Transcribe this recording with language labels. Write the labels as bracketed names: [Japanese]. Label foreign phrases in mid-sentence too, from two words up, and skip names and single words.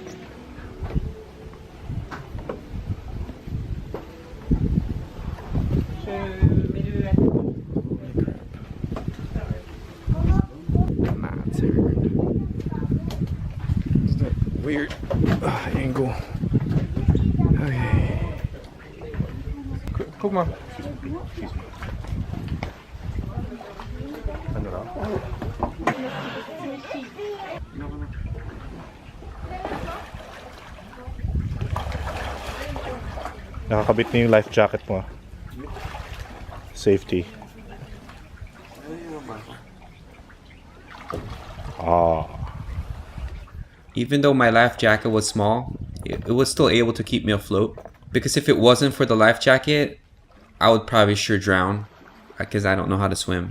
[English] My turn. Is that weird angle? Okay. [German] Guck mal. [Filipino] Ano raw? Nakakabit na yung life jacket mo. Safety. Ah. [English] Even though my life jacket was small, it was still able to keep me afloat. Because if it wasn't for the life jacket, I would probably sure drown, because I don't know how to swim.